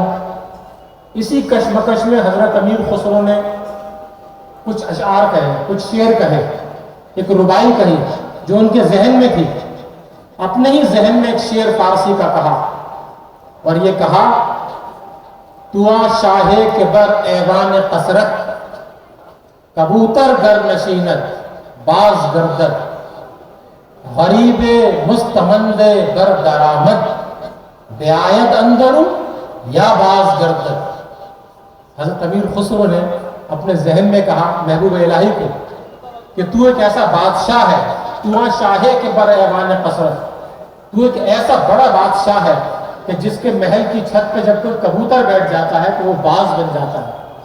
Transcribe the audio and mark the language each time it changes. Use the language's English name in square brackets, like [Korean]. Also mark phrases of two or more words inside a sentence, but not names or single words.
[Urdu] اسی کشمکش میں حضرت امیر خسرو نے کچھ اشعار کہے، کچھ شعر کہے، ایک ربائی کہی جو ان کے ذہن میں تھی۔ اپنے ہی ذہن میں ایک شعر فارسی کا کہا اور یہ کہا، [Persian] تو شاہ کے بر ایوان قصرت، کبوتر گر نشینت باز گردد، غریب مستمند گر درآمد، بیایت اندرو یا باز گردد۔ [Urdu] حضرت امیر خسرو نے اپنے ذہن میں کہا محبوب الہی کو کہ تو ایک ایسا بادشاہ ہے، [Persian] تو شاہ کے بر ایوان قصرت، [Urdu] تو ایک ایسا بڑا بادشاہ ہے کہ جس کے محل کی چھت پہ جب کوئی کبوتر بیٹھ جاتا ہے تو وہ باز بن جاتا ہے۔